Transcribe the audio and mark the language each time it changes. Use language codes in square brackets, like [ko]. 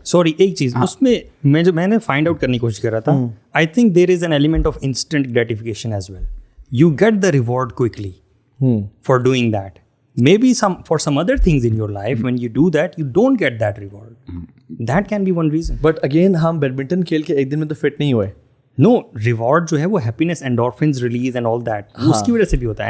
[ur] Sorry, ایک چیز اس میں جو میں نے فائنڈ آؤٹ کرنے کی کوشش کر رہا تھا، [en] I think there is an element of instant gratification as well. You get the reward quickly for doing that. Maybe for some other things in your life, when you do that, you don't get that reward. That can be one reason. But again, [ur] ہم badminton کھیل کے ایک دن میں تو fit نہیں ہوئے. نو reward جو ہے وہ happiness endorphins [en] release and all that [ur] اس کی وجہ سے بھی ہوتا ہے.